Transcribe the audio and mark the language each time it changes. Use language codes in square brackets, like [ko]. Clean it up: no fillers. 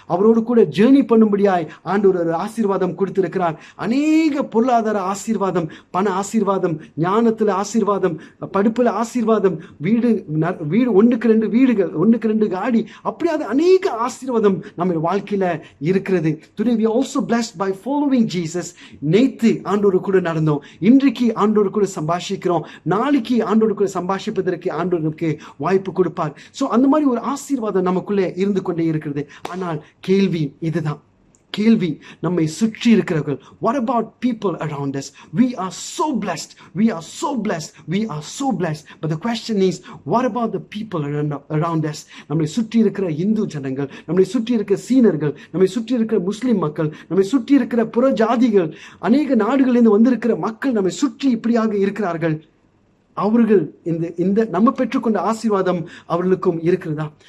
[ta] அவரோடு கூட ஜேர்னி பண்ணும்படியாய் ஆண்டவர் ஒரு ஆசீர்வாதம் கொடுத்திருக்கிறார். அநேக பொருளாதார ஆசீர்வாதம், பண ஆசீர்வாதம், ஞானத்துல ஆசீர்வாதம், படிப்புல ஆசீர்வாதம், வீடு 1க்கு 2 வீடுகள், 1க்கு 2 காடி, அப்படியாவது அநேக ஆசீர்வாதம் நம்ம வாழ்க்கையில இருக்கிறது. [en] Today we are also blessed by following Jesus. [ta] நேத்து ஆண்டவர் கூட நடந்தோம், இன்றைக்கு ஆண்டவர் கூட சம்பாஷிக்கிறோம், நாளைக்கு ஆண்டவர் கூட சம்பாஷிப்பதற்கு ஆண்டவர் நமக்கு வாய்ப்பு கொடுப்பார். சோ அந்த மாதிரி ஒரு ஆசீர்வாதம் நமக்குள்ளே இருந்து கொண்டே இருக்கிறது. ஆனால் கேள்வி இதுதான், கேள்வி நம்மை சுற்றி இருக்கிறவர்கள். [en] What about people around us? We are so blessed. We are so blessed. We are so blessed. But the question is, what about the people around us? [ta] நம்மை சுற்றி இருக்கிற இந்து ஜனங்கள், நம்மை சுற்றி இருக்கிற சீனர்கள், நம்மை சுற்றி இருக்கிற முஸ்லிம் மக்கள், நம்மை சுற்றி இருக்கிற புற ஜாதிகள், அநேக நாடுகளிலிருந்து வந்திருக்கிற மக்கள் நம்மை சுற்றி இப்படியாக இருக்கிறார்கள். அவர்கள் இந்த நம்ம பெற்றுக்கொண்ட ஆசீர்வாதம் அவர்களுக்கும் இருக்கிறதா?